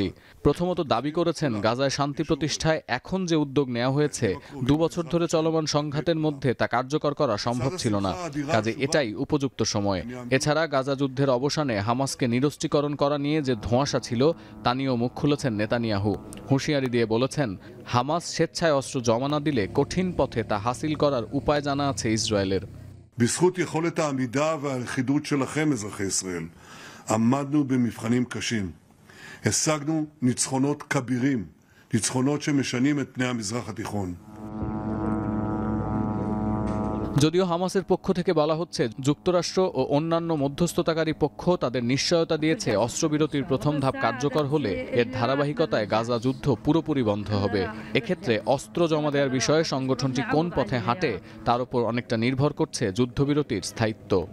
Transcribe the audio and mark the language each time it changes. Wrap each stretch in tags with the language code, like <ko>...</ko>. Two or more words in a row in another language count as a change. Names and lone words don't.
<bn>প্রথমত দাবি করেছেন, গাজায় শান্তি প্রতিষ্ঠায় এখন যে উদ্যোগ নেওয়া হয়েছে 2 বছর ধরে চলমান সংঘাতের মধ্যে তা কার্যকর করা সম্ভব ছিল না, কাজে এটাই উপযুক্ত সময়। এছাড়া গাজা যুদ্ধের অবসানে হামাসকে নিরস্ত্রীকরণ করা নিয়ে যে ধোঁয়াশা ছিল তা নিয়েও মুখ খুলেছেন নেতানিয়াহু। হুঁশিয়ারি দিয়ে বলেছেন, হামাস স্বেচ্ছায় অস্ত্র জমা না দিলে কঠিন পথে তা হাসিল করার উপায় জানা আছে ইসরায়েলের।</bn> <he>בזכות יכולת העמידה והלכידות שלכם, אזרחי ישראל, עמדנו במבחנים קשים. השגנו ניצחונות כבירים, ניצחונות שמשנים את פני המזרח התיכון.</he> <bn>যদিও হামাসের পক্ষ থেকে বলা হচ্ছে, যুক্তরাষ্ট্র ও অন্যান্য মধ্যস্থতাকারী পক্ষ তাদের নিশ্চয়তা দিয়েছে অস্ত্রবিরতির প্রথম ধাপ কার্যকর হলে এর ধারাবাহিকতায় গাজা যুদ্ধ পুরোপুরি বন্ধ হবে। এক্ষেত্রে অস্ত্র জমা দেওয়ার বিষয়ে সংগঠনটি কোন পথে হাঁটে তার উপর অনেকটা নির্ভর করছে যুদ্ধবিরতির স্থায়িত্ব।</bn>